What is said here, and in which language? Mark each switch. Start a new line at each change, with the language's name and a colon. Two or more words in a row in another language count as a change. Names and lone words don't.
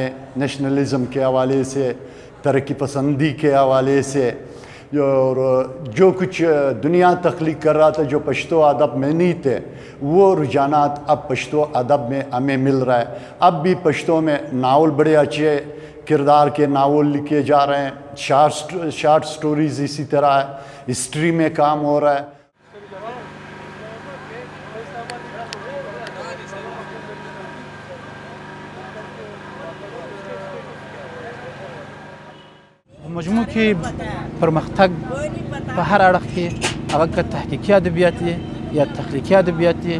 Urdu: نیشنلزم کے حوالے سے، ترقی پسندی کے حوالے سے، اور جو کچھ دنیا تخلیق کر رہا تھا جو پشتو ادب میں نہیں تھے، وہ رجحانات اب پشتو ادب میں ہمیں مل رہا ہے. اب بھی پشتو میں ناول بڑے اچھے کردار کے ناول لکھے جا رہے ہیں,
English: short stories
Urdu: اسی طرح ہے، ہسٹری میں کام ہو رہا ہے.
Pashto: مجموع کې پرمختګ په هر اړخ کې هغه که تحقیقي ادبیات دي یا تخلیقي ادبیات دي.